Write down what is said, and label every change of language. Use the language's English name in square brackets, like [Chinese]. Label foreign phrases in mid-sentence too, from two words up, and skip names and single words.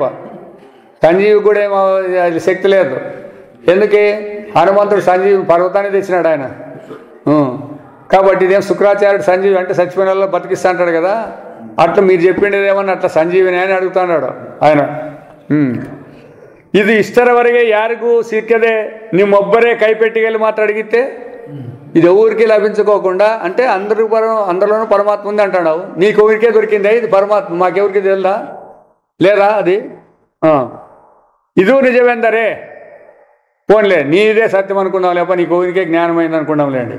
[Telugu] సంజీవి కూడా ఏమో శక్తి లేదు. ఎందుకే? హనుమంతుడు సంజీవి పర్వతాన్ని తెచ్చినాడు ఆయన. కాబట్టి ఇదేం శుక్రాచార్యుడు సంజీవి అంటే చచ్చిపోయిన వాళ్ళు బతికిస్తా అంటాడు కదా. అట్లా మీరు చెప్పిండేది ఏమన్నా అట్లా సంజీవిని అని అడుగుతున్నాడు ఆయన. [Kannada] ಇದು ಇಷ್ಟರವರೆಗೆ ಯಾರಿಗೂ ಸಿಕ್ಕದೆ ನಿಮ್ಮೊಬ್ಬರೇ ಕೈಪೆಟ್ಟಿಗೆಯಲ್ಲಿ ಮಾತ್ರ [Telugu] అడిగితే ఇది ఎవరికి లభించుకోకుండా అంటే అందరిలోనూ పరమాత్మ ఉంది అంటున్నావు. నీకు ఊరికే దొరికిందే ఇది పరమాత్మ, మాకెవరికి తెలుదా లేదా అది? ఇది నిజమేందరే పోన్లే నీదే సత్యం అనుకున్నాం, లేప నీకు ఊరికే జ్ఞానమైంది అనుకున్నాం లేండి.